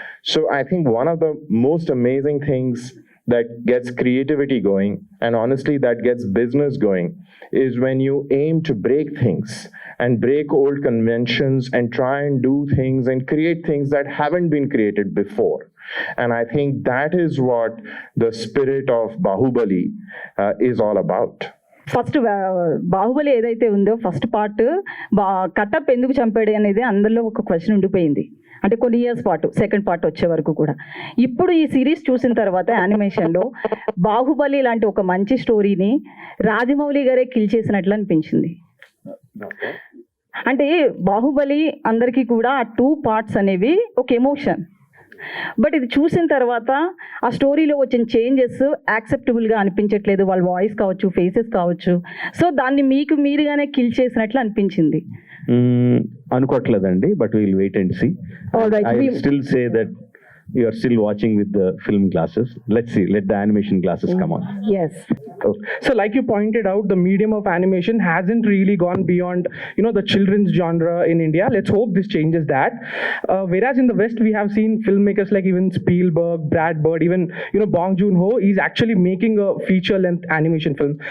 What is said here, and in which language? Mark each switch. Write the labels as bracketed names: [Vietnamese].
[English] So I think one of the most amazing things that gets creativity going, and honestly that gets business going, is when you aim to break things and break old conventions and try and do things and create things that haven't been created before. And I think that is what the spirit of Baahubali is all about. [Telugu] First Baahubali ఏదైతే ఉందో first part కట్టప్ ఎందుకు చంపాడు అనేది అందరిలో ఒక question ఉండిపోయింది. అంటే కొన్ని ఇయర్స్ పాటు సెకండ్ పార్ట్ వచ్చే వరకు కూడా. ఇప్పుడు ఈ సిరీస్ చూసిన తర్వాత యానిమేషన్లో బాహుబలి లాంటి ఒక మంచి స్టోరీని రాజమౌళి గారే కిల్ చేసినట్లు అనిపించింది. అంటే బాహుబలి అందరికీ కూడా ఆ 2 పార్ట్స్ అనేవి ఒక ఎమోషన్. బట్ ఇది చూసిన తర్వాత ఆ స్టోరీలో వచ్చిన చేంజెస్ యాక్సెప్టబుల్గా అనిపించట్లేదు. వాళ్ళ వాయిస్ కావచ్చు, ఫేసెస్ కావచ్చు. సో దాన్ని మీకు మీరుగానే కిల్ చేసినట్లు అనిపించింది. అనుకోవట్లేదండి, [English] But will wait and see. I will still say that you are still watching with the film glasses. Let's see, let the animation glasses come on. Yes. So like you pointed out, the medium of animation hasn't really gone beyond, the children's genre in India. Let's hope this changes that. Whereas in the West, we have seen filmmakers like even Spielberg, Brad Bird, even, Bong Joon-ho is actually making a feature-length animation film.